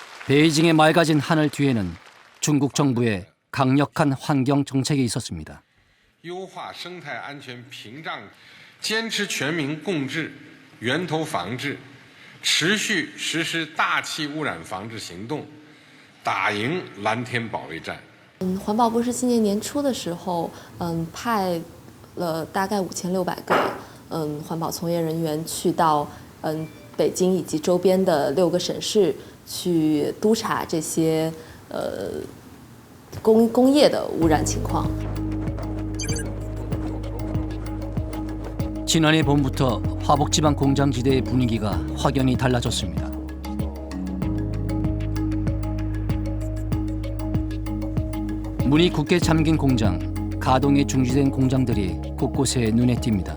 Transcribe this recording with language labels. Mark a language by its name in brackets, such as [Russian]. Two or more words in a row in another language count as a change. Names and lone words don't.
[Korean] 베이징의 맑아진 하늘 뒤에는 중국 정부의 강력한 환경 정책이 있었습니다. [Chinese] 优化生态安全屏障，坚持全民共治、源头防治，持续实施大气污染防治行动，打赢蓝天保卫战。环保部是今年年初的时候，派了大概5600个环保从业人员去到北京以及周边的6个省市去督查这些工业的污染情况。 [Korean] 지난해 봄부터 화북지방 공장지대의 분위기가 확연히 달라졌습니다. 문이 굳게 잠긴 공장, 가동이 중지된 공장들이 곳곳에 눈에 띕니다.